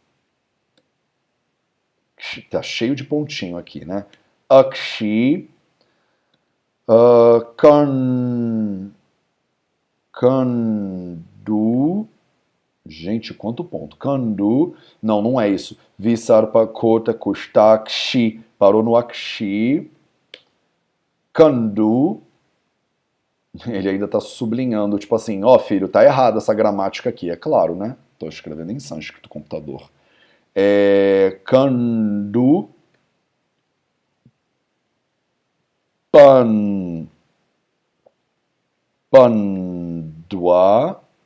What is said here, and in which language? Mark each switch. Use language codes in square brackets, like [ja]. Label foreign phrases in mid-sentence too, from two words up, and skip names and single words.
[pt] Tá cheio de pontinho aqui, né? [sa] अक्षि। कण्डु. [pt] Gente, quanto ponto? Kandu. Não é isso. [sa] विसर्प कोट कुस्ताक्षि. [pt] Parou no akshi. Kandu. Ele ainda tá sublinhando, tipo assim, ó filho, tá errada essa gramática aqui, é claro, né? Tô escrevendo em sânscrito computador. [sa] कण्डु पाण्ड्व